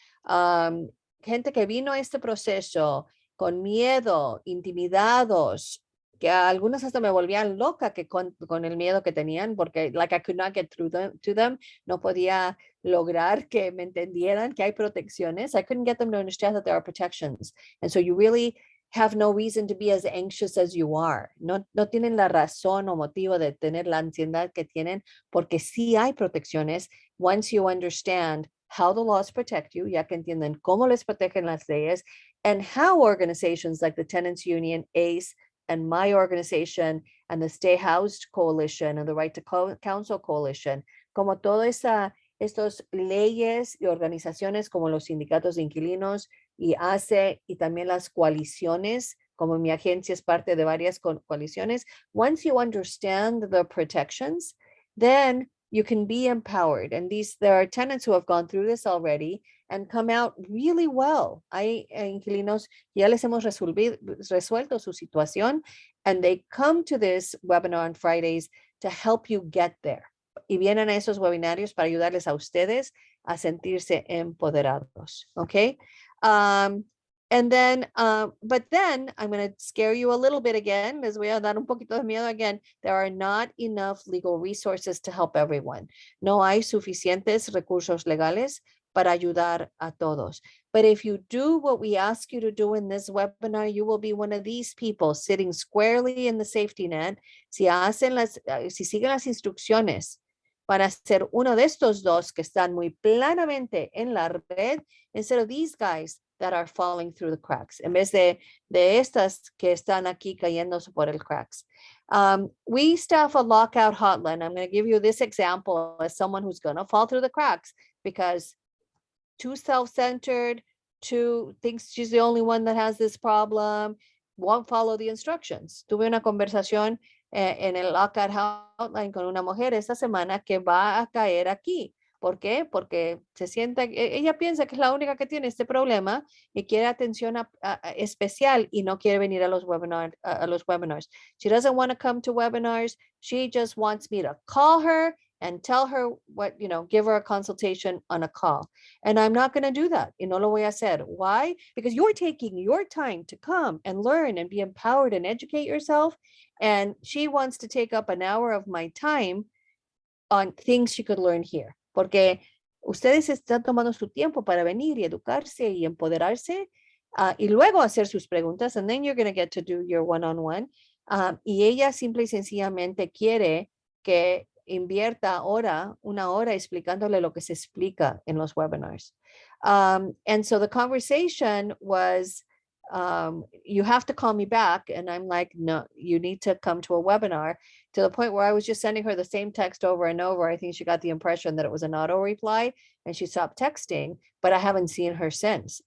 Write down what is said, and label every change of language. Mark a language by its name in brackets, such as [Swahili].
[Spanish] Gente que vino a este proceso con miedo, intimidados, que algunos hasta me volvían loca que con el miedo que tenían, porque [English] like I could not get through to them, [Spanish] no podía lograr que me entendieran que hay protecciones. [English] I couldn't get them to understand that there are protections. And so you really have no reason to be as anxious as you are. [Spanish] No tienen la razón o motivo de tener la ansiedad que tienen, porque sí hay protecciones [English] once you understand how the laws protect you, [Spanish] ya que entienden cómo les protegen las leyes, [English] and how organizations like the Tenants Union, ACE, and my organization, and the Stay Housed Coalition, and the Right to Counsel Coalition, [Spanish] como todas estas leyes y organizaciones como los sindicatos de inquilinos y ACE, y también las coaliciones, como mi agencia es parte de varias coaliciones. [English] Once you understand the protections, then you can be empowered. And there are tenants who have gone through this already and come out really well. [Spanish] Hay inquilinos, ya les hemos resuelto su situación, [English] and they come to this webinar on Fridays to help you get there. [Spanish] Y vienen a esos webinarios para ayudarles a ustedes a sentirse empoderados, okay? [English] And then, but then I'm going to scare you a little bit again. [Spanish] Les voy a dar un poquito de miedo [English] again. There are not enough legal resources to help everyone. [Spanish] No hay suficientes recursos legales para ayudar a todos. [English] But if you do what we ask you to do in this webinar, you will be one of these people sitting squarely in the safety net. [Spanish] Si siguen las instrucciones para ser uno de estos dos que están muy planamente en la red, [English] instead of these guys that are falling through the cracks, [Spanish] en vez de estas que están aquí cayéndose por el cracks. [English] We staff a lockout hotline. I'm going to give you this example as someone who's going to fall through the cracks because too self-centered, too thinks she's the only one that has this problem, won't follow the instructions. [Spanish] Tuve una conversación en el lockout hotline con una mujer esta semana que va a caer aquí. ¿Por qué? Porque se sienta, ella piensa que es la única que tiene este problema y quiere atención especial y no quiere venir a los webinars. [English] She doesn't want to come to webinars. She just wants me to call her and tell her what, give her a consultation on a call. And I'm not going to do that. [Spanish] Y no lo voy a hacer. [English] Why? Because you're taking your time to come and learn and be empowered and educate yourself. And she wants to take up an hour of my time on things she could learn here. [Spanish] Porque ustedes están tomando su tiempo para venir y educarse y empoderarse y luego hacer sus preguntas, [English] and then you're going to get to do your one-on-one. [Spanish] Y ella simple y sencillamente quiere que invierta una hora explicándole lo que se explica en los webinars. [English] And so the conversation was, you have to call me back. And I'm like, no, you need to come to a webinar, to the point where I was just sending her the same text over and over. I think she got the impression that it was an auto reply and she stopped texting, but I haven't seen her since.